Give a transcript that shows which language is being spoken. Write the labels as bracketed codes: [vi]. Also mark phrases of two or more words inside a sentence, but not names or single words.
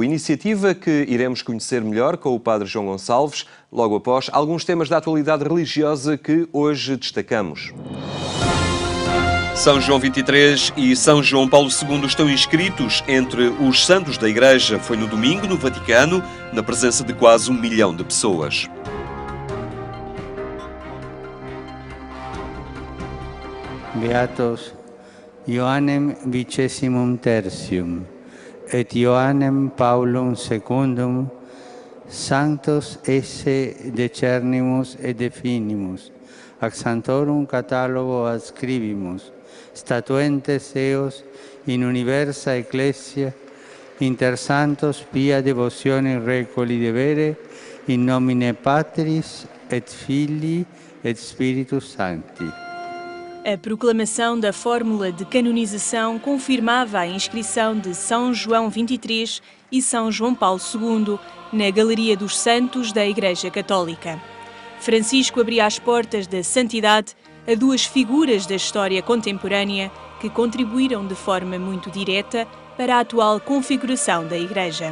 [pt] Iniciativa que iremos conhecer melhor com o Padre João Gonçalves, logo após alguns temas da atualidade religiosa que hoje destacamos. São João 23 e São João Paulo II estão inscritos entre os santos da Igreja. Foi no domingo, no Vaticano, na presença de quase 1 milhão de pessoas. [la] Beatos Ioannem vicessimum tertium et Ioannem Paulum secundum sanctos esse decernimus et definimus ac sanctorum catalogo adscribimus statuentes eos in universa ecclesia inter santos pia devotione recoli devere in nomine Patris et Filii et Spiritus Sancti. [pt] A proclamação da fórmula de canonização confirmava a inscrição de São João 23 e São João Paulo II na Galeria dos Santos da Igreja Católica. Francisco abria as portas da santidade a duas figuras da história contemporânea que contribuíram de forma muito direta para a atual configuração da Igreja.